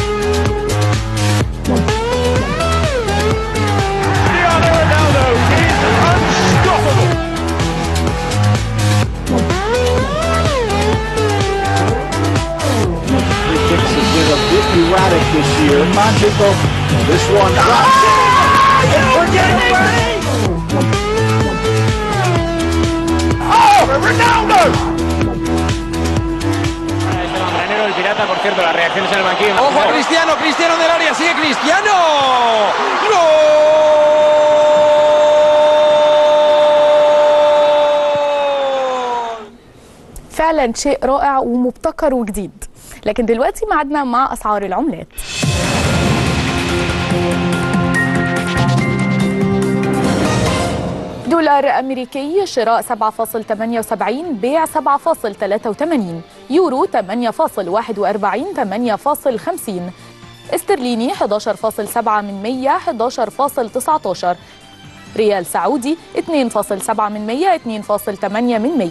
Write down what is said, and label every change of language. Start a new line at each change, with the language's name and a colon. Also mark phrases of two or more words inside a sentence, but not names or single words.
English: Cristiano Ronaldo is unstoppable. Free kicks has been a bit erratic this year. Magical. This one. We're getting ready. Oh, Ronaldo.
Spanish: El Pirata, por cierto, las reacciones en el banquillo. ¡Ojo a Cristiano! ¡Cristiano del área! ¡Sigue Cristiano! ¡Gol!
Arabic: فعلا شيء رائع ومبتكر وجديد. لكن دلوقتي معادنا مع أسعار العملات. دولار أمريكي شراء 7.78، بيع 7.83، يورو 8.41، 8.50، استرليني 11.7، 11.19، ريال سعودي 2.7، 2.8.